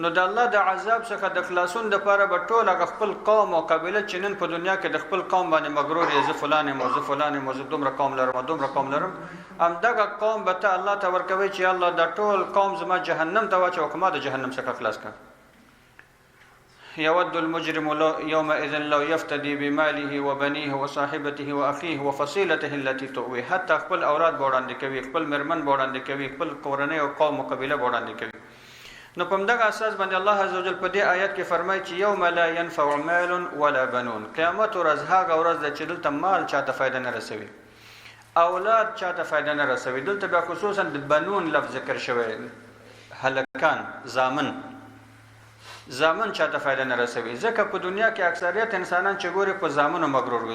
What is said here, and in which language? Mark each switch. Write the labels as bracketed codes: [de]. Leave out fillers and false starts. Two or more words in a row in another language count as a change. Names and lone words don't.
[ps] نو د الله د عذاب څخه د خلاصون د لپاره به ټول هغه خپل قوم او قبیله چې نن په دنیا کې د خپل قوم باندې مغرور یې زه فلان یم زه فلان یم زه دومره قوم لرم دومره قوم لرم همدغه قوم به ته الله ته ورکوي چې الله د ټول قوم زما جهنم ته واچوه که ما د جهنم څخه خلاص کړ. [ar] يود المجرم يومئذ لو يفتدي بماله وبنيه وصاحبته واخيه وفصيلته التي تؤويه [ps] حتى خپل اولاد وړاندې کوي خپل مرمن وړاندې کوي خپل قرنه او قوم او قبيله وړاندې کوي. نو په دغه اساس باندې الله عزوجل په دې آیت کې فرمایي چې [ar] یوم لا ينفع مال ولا بنون [ps] قیامت ورځ هغه ورځ ده چې دلته مال چاته فائدہ نه رسوي اولاد چاته فائدہ نه رسوي. دلته بیا خصوصا د بنون لفظ ذکر شوی هلکان زامن چاته فائدہ نه رسوي ځکه په دنیا کې اکثریت انسانان چې ګوري په زامنو مغرور وي.